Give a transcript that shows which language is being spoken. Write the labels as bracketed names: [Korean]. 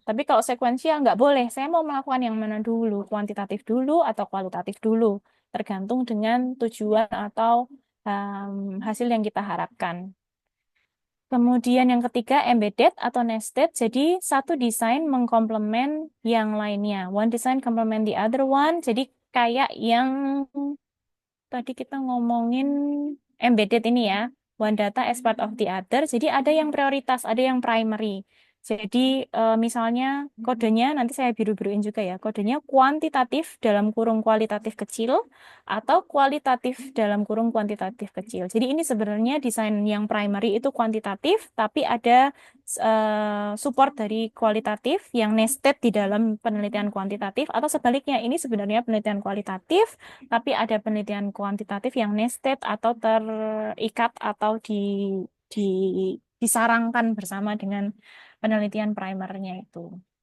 [Indonesian] Tapi kalau sequential nggak boleh, saya mau melakukan yang mana dulu, kuantitatif dulu atau kualitatif dulu, tergantung dengan tujuan atau hasil yang kita harapkan. Kemudian yang ketiga, embedded atau nested. Jadi satu desain mengkomplement yang lainnya. [English] One design complement the other one. [Indonesian] Jadi kayak yang tadi kita ngomongin embedded ini ya. [English] One data as part of the other. [Indonesian] Jadi ada yang prioritas, ada yang primary. Jadi misalnya kodenya nanti saya biru-biruin juga ya. Kodenya kuantitatif dalam kurung kualitatif kecil atau kualitatif dalam kurung kuantitatif kecil. Jadi ini sebenarnya desain yang primary itu kuantitatif, tapi ada support dari kualitatif yang nested di dalam penelitian kuantitatif, atau sebaliknya ini sebenarnya penelitian kualitatif, tapi ada penelitian kuantitatif yang nested atau terikat atau di disarangkan bersama dengan penelitian primernya itu.